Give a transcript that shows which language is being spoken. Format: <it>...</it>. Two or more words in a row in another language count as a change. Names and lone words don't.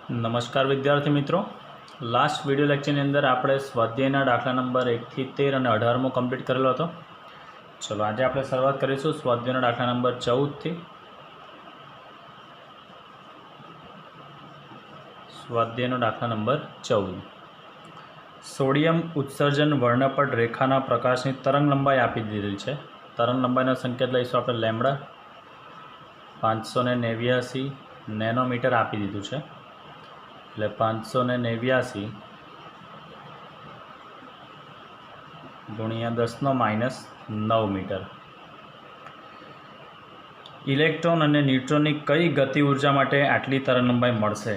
<gu>નમસ્કાર વિદ્યાર્થી મિત્રો,</gu> <en>last video lecture</en> <gu>અંદર આપણે સ્વાધ્યાયના દાખલા નંબર 1 થી 13 અને 18 કમ્પ્લીટ કરેલો હતો। ચલો આજ આપણે શરૂઆત કરીશું સ્વાધ્યાયના દાખલા નંબર 14 થી। સ્વાધ્યાયનો દાખલો નંબર 14, સોડિયમ ઉત્સર્જન વર્ણપટ રેખાના પ્રકાશની તરંગ લંબાઈ આપી દીધેલી છે। તરંગ લંબાઈનો સંકેત લઈશું આપણે લેમ્ડા 589 નેનોમીટર આપી દીધું છે, એટલે 589 ગુણ્યા 10⁻9 મીટર। ઇલેક્ટ્રોન અને ન્યુટ્રોનની કઈ ગતિ ઉર્જા માટે આટલી તરંગ લંબાઈ મળશે?</gu>